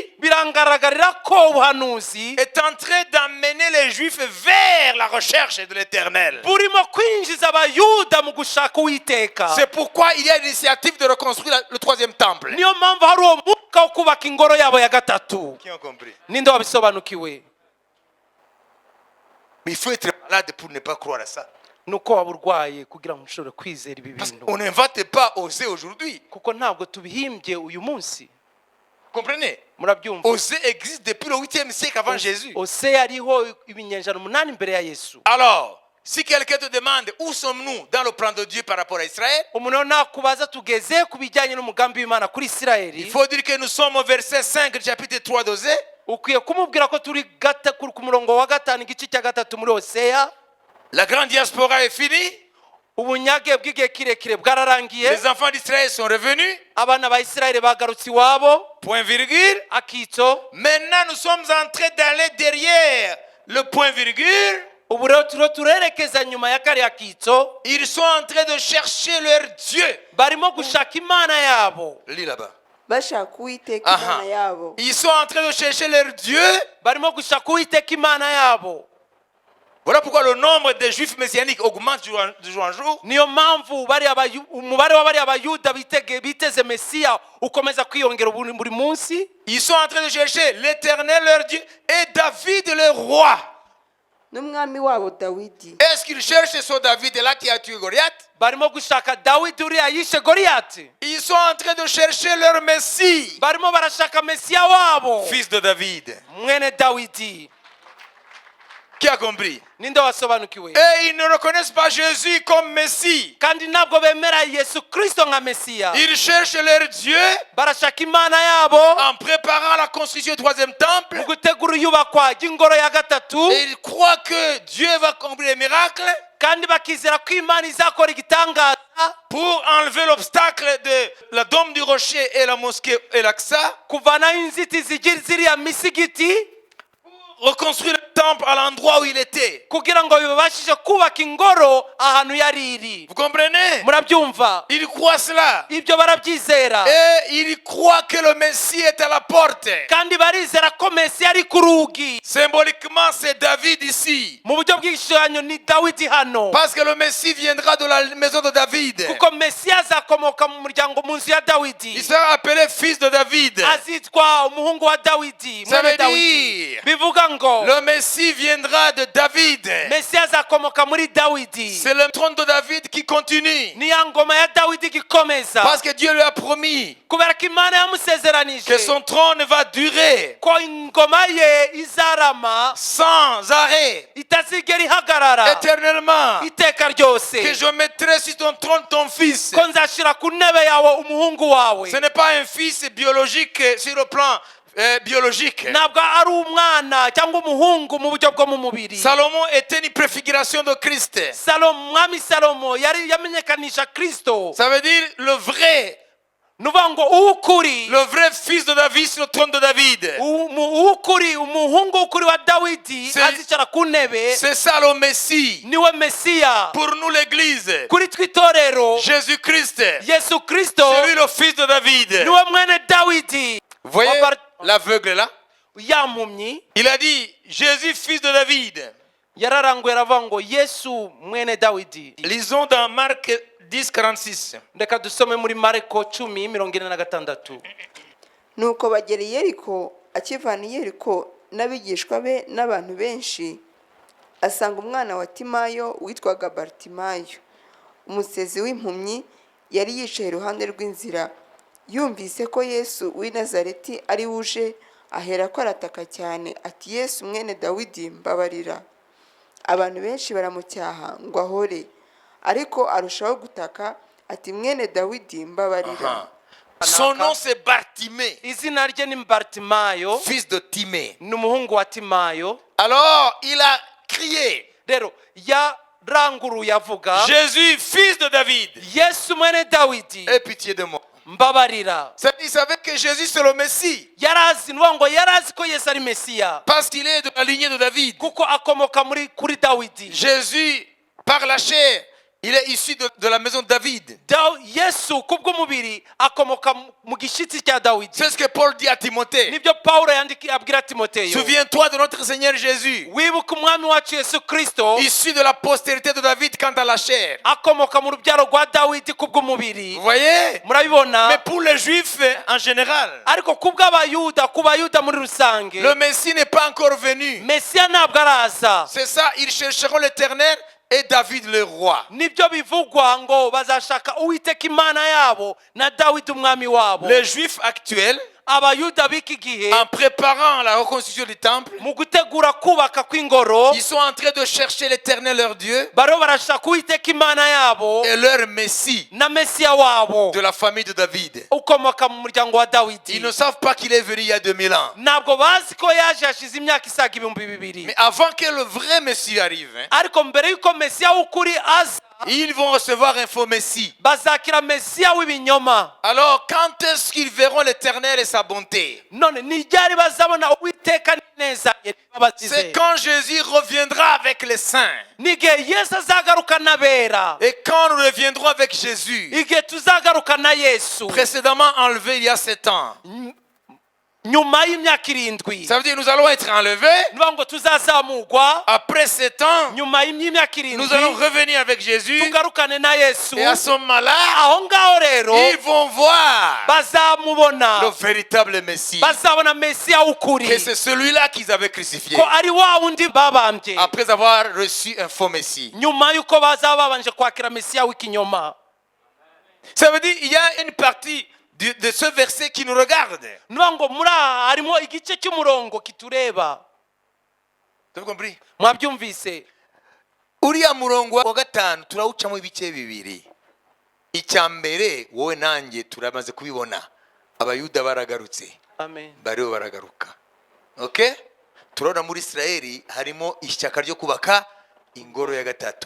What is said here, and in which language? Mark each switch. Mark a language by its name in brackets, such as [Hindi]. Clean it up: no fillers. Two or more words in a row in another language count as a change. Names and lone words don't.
[Kinyarwanda] birangaragarira ko ubuhanuzi [French] est en train d'amener les Juifs vers la recherche de l'Éternel. [Kinyarwanda] burimo kwinjiza abayuda mu gushaka Uwiteka. [French] C'est pourquoi il y a l'initiative de reconstruire le troisième temple. [Kinyarwanda] Niyo mpamvu hari uwo mwuka wo kubaka ingoro yabo ya gatatu. [French] Qui ont compris? [Kinyarwanda] Ninde wabisobanukiwe? [French] Mais il faut être malade pour ne pas croire à ça. [Kinyarwanda] Nuko waba urwaye kugira ngo ushobore kwizera ibi [French] Parce [Kinyarwanda] bintu, [French] qu'on n'invente pas Osée aujourd'hui. [Kinyarwanda] kuko ntabwo tubihimbye uyu munsi. [French] Comprenez? [Kinyarwanda] Murabyumva? [French] Osée existe depuis le 8e siècle avant Jésus. [Kinyarwanda] Hoseya ariho ibinyejana 8 mbere ya Yesu. [French] Alors, si quelqu'un te demande où sommes-nous dans le plan de Dieu par rapport à Israël, [Kinyarwanda] Umuntu nakubaza tugeze ku bijyanye n'umugambi w'Imana kuri [French] il [Kinyarwanda] Isirayeli, [French] faut dire que nous sommes au verset 5 du chapitre 3 d'Osée. [Kinyarwanda] ukwiye kumubwira ko turi ku murongo wa 5 igice cya 3 muri Hoseya. [French] La grande diaspora est finie. [Kinyarwanda] Ubunyage bw'igihe kirekire bwararangiye, [French] Les enfants d'Israël sont revenus. [Kinyarwanda] abana ba Isirayeli bagarutse iwabo [French] Point virgule. [Kinyarwanda] akitso. [French] Maintenant, nous sommes en train d'aller derrière le point virgule. [Kinyarwanda] Ubu rero turiho turerekeza nyuma ya kariya kitso, [French] Ils sont en train de chercher leur Dieu. [Kinyarwanda] barimo gushaka Imana yabo, [French] Lis là-bas. [Kinyarwanda] bashaka Uwiteka Aha. Imana yabo. [French] Ils sont en train de chercher leur Dieu. [Kinyarwanda] barimo gushaka Uwiteka Imana yabo. [French] Voilà pourquoi le nombre des Juifs messianiques augmente de jour en jour. [Kinyarwanda] Niyo mpamvu umubare w'abari abayuda biteze Mesiya ukomeza kwiyongera buri munsi. [French] Ils sont en train de chercher l'Éternel leur Dieu et David leur roi. [Kinyarwanda] n'umwami wabo Dawidi. [French] Est-ce qu'ils cherchent ce David-là qui a tué Goliath? [Kinyarwanda] Barimo gushaka Dawidi uriya yishe Goliyati. [French] Ils sont en train de chercher leur Messie, [Kinyarwanda] Barimo barashaka Mesiya wabo, [French] fils de David. [Kinyarwanda] mwene Dawidi. [French] Qui a compris? [Kinyarwanda] Ninde wasobanukiwe? [French] Et ils ne reconnaissent pas Jésus comme Messie. [Kinyarwanda] Kandi ntabwo bemera Yesu Kristo nka Mesiya. [French] Ils cherchent leur Dieu [Kinyarwanda] Barashaka Imana yabo [French] en préparant la construction du troisième temple. [Kinyarwanda] mu gutegura iyubakwa ry'ingoro ya gatatu. [French] Et ils croient que Dieu va accomplir les miracles. [Kinyarwanda] kandi bakizera ko Imana izakora igitangaza [French] pour enlever l'obstacle de la dôme du rocher et la mosquée El-Aqsa, [Kinyarwanda] kuvanaho inzitizi ziriya misigiti [French] reconstruire le temple à l'endroit où il était. [Kinyarwanda] kugira ngo bibashije kubaka ingoro ahantu yari iri. [French] Vous comprenez? [Kinyarwanda] Murabyumva? [French] Il croit cela. [Kinyarwanda] Ibyo barabyizera [French] Et il croit que le Messie est à la porte. [Kinyarwanda] kandi barizera ko Mesiya ari ku rugi. [French] Symboliquement, c'est David ici. [Kinyarwanda] Mu buryo bw'igishushanyo ni Dawidi hano, [French] Parce que le Messie viendra de la maison de David. [Kinyarwanda] kuko Mesiya azakomoka mu muryango mu nzu ya Dawidi, [French] Il sera appelé fils de David. [Kinyarwanda] azitwa umuhungu wa Dawidi, [French] Ça [Kinyarwanda] mwene [French] veut [Kinyarwanda] Dawidi. [French] dire, [Kinyarwanda] Bivuga ngo [French] le Messie viendra de David. [Kinyarwanda] Mesiya azakomoka muri Dawidi. [French] C'est le trône de David qui continue. [Kinyarwanda] Ni ya ngoma ya Dawidi gikomeza, [French] Parce que Dieu lui a promis [Kinyarwanda] kubera ko Imana [French] que [Kinyarwanda] yamusezeranije [French] son trône va durer [Kinyarwanda] ko ingoma ye izarama [French] sans arrêt, [Kinyarwanda] itazigera ihagarara [French] éternellement. [Kinyarwanda] iteka ryose, [French] Que je mettrai sur ton trône ton fils. [Kinyarwanda] ko nzashyira ku ntebe yawe umuhungu wawe. [French] Ce n'est pas un fils biologique sur le plan biologique. [Kinyarwanda] Ntabwo ari umwana cyangwa umuhungu mu buryo bwo mu mubiri. [French] Salomon était une préfiguration de Christ. [Kinyarwanda] Mwami Salomo yari yamenyekanisha Kristo. [French] Ça veut dire le vrai [Kinyarwanda] nuvuga ngo uw'ukuri, [French] le vrai fils de David sur le trône de David. [Kinyarwanda] uw'ukuri, umuhungu w'ukuri wa Dawidi [French] C'est- [Kinyarwanda] azicara ku ntebe, [French] C'est ça le Messie. [Kinyarwanda] niwe Mesiya. [French] Pour nous l'église, [Kinyarwanda] Kuri twe itorero, [French] Jésus-Christ, [Kinyarwanda] Yesu Kristo [French] c'est lui le fils de David. [Kinyarwanda] niwe mwene Dawidi. [French] Vous voyez [Kinyarwanda] Wabar- [French] l'aveugle là? [Kinyarwanda] ya mpumyi [French] Il a dit Jésus fils de David. [Kinyarwanda] yararanguye aravuga ngo Yesu mwene Dawidi. [French] Lisons dans Marc 10:46. [Kinyarwanda] Reka dusome muri Mariko 10:46. nuko bagera i Yeriko, akivana i Yeriko n'abigishwa be n'abantu benshi, asanga umwana wa Timayo witwaga Bartimayo, umusezi w'impumyi, yari yicaye iruhande rw'inzira. Yumvise ko Yesu w'i Nazareti ari wuje, ahera ko arataka cyane ati, Yesu mwene Dawidi, mbabarira. Abantu benshi baramucyaha ngo ahore, ariko arushaho gutaka ati, mwene Dawidi, mbabarira. [French] Son nom c'est Bartimée, [Kinyarwanda] Izina rye ni Bartimayo, [French] fils de Timée. [Kinyarwanda] ni umuhungu wa Timayo. [French] Alors il a crié [Kinyarwanda] Rero yaranguruye avuga, [French] Jésus fils de David, [Kinyarwanda] Yesu mwene Dawidi, [French] aie pitié de moi. [Kinyarwanda] mbabarira. [French] Il savait que Jésus c'est le Messie [Kinyarwanda] Yarazi nuvuga ngo yarazi ko Yesu ari Mesiya, [French] parce qu'il est de la lignée de David. [Kinyarwanda] kuko akomoka kuri Dawidi. [French] Jésus par la chair, il est issu de la maison de David. [Kinyarwanda] Yesu kubw'umubiri akomoka mu gishyitsi cya Dawidi. [French] C'est ce que Paul dit à Timothée. [Kinyarwanda] Nibyo Pawulo abwira Timoteyo. [French] Souviens-toi de notre Seigneur Jésus, [Kinyarwanda] Wibuke umwami wacu Yesu Kristo [French] issu de la postérité de David quant à la chair. [Kinyarwanda] akomoka mu rubyaro rwa Dawidi kubw'umubiri. [French] Vous voyez? [Kinyarwanda] Murabibona? [French] Mais pour les Juifs en général, [Kinyarwanda] Ariko kubw'abayuda, ku bayuda muri rusange, [French] le Messie n'est pas encore venu. [Kinyarwanda] Mesiya ntabwo araza. [French] C'est ça, ils chercheront l'Éternel et David le roi. [Kinyarwanda] Nibyo bivugwa ngo bazashaka Uwiteka Imana yabo na Dawidi umwami wabo. [French] Les Juifs actuels, [Kinyarwanda] Abayuda b'iki gihe [French] en préparant la reconstruction du temple, [Kinyarwanda] mu gutegura kubaka kw'ingoro, [French] ils sont en train de chercher l'Éternel leur Dieu [Kinyarwanda] bariho barashaka Uwiteka Imana yabo [French] et leur Messie [Kinyarwanda] na Mesiya wabo [French] de la famille de David. [Kinyarwanda] ukomoka mu muryango wa [French] Ils [Kinyarwanda] Dawidi. [French] ne savent pas qu'il est venu il y a 2000 ans. [Kinyarwanda] Ntabwo bazi ko yaje hashize imyaka isaga ibihumbi bibiri. [French] Mais avant que le vrai Messie arrive, [Kinyarwanda] Ariko mbere y'uko Mesiya w'ukuri aza, [French] ils vont recevoir un faux Messie. [Kinyarwanda] bazakira Mesiya w'ibinyoma. [French] Alors, quand est-ce qu'ils verront l'Éternel et sa bonté? [Kinyarwanda] None ni ryari bazabona Uwiteka neza ye babazize? [French] C'est quand Jésus reviendra avec les saints. [Kinyarwanda] N'igihe Yesu azagaruka n'abera, [French] Et quand nous reviendrons avec Jésus, [Kinyarwanda] igihe tuzagaruka na Yesu [French] précédemment enlevé il y a 7 ans. [Kinyarwanda] nyuma y'imyaka 7. [French] Ça veut dire que nous allons être enlevés. [Kinyarwanda] Nivuga ngo tuzazamurwa [French] Après 7 ans, [Kinyarwanda] nyuma y'imyaka [French] nous allons [Kinyarwanda] 7, [French] revenir avec Jésus. [Kinyarwanda] tugarukane na Yesu. [French] Et à ce moment-là, [Kinyarwanda] Aho ngaho rero [French] ils vont voir le [Kinyarwanda] bazamubona, [French] véritable Messie. [Kinyarwanda] bazabona Mesiya [French] Que [Kinyarwanda] w'ukuri, [French] c'est celui-là qu'ils avaient crucifié. [Kinyarwanda] ko ari wa wundi babambye, [French] Après avoir reçu un faux Messie. [Kinyarwanda] nyuma y'uko bazaba babanje kwakira Mesiya w'ikinyoma. [French] Ça veut dire qu'il y a une partie de ce verset qui nous regarde. [Kinyarwanda] Nivuga ngo muri aha harimo igice cy'umurongo kitureba. [French] Vous avez compris? [Kinyarwanda] Mwabyumvise? Uriya murongo wa gatanu turawucamo ibice bibiri. Icya mbere wowe nanjye turamaze kubibona. Abayuda baragarutse. Amen. Bariho baragaruka. Okay? Turabona muri Israeli harimo ishyaka ryo kubaka ingoro ya gatatu.